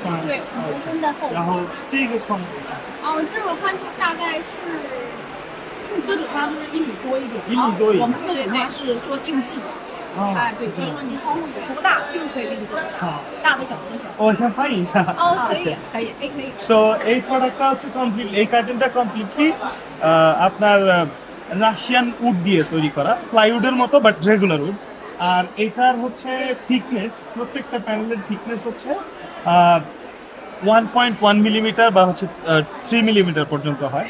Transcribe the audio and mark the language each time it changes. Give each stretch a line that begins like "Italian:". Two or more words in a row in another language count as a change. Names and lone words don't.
Chinese: 对，5公分的厚度。然后这个宽度这个宽度大概是。这种话就是1米多一点， 1米多一点我们这种话是做定制的。对，所以说你窗户是多大就可以定制，大的小的小。我先翻译一下。可以，可以。
Bangla: সো এই প্রোডাক্টটা হচ্ছে কমপ্লিট, এই কার্টেনটা কমপ্লিটলি আপনার
English: Russian wood
Bangla: দিয়ে তৈরি করা, প্লাইউডের মতো
English: but regular wood.
Bangla: আর এটার হচ্ছে থিকনেস, প্রত্যেকটা প্যানেলের থিকনেস হচ্ছে 1.1 মিলিমিটার বা হচ্ছে 3 মিলিমিটার পর্যন্ত হয়।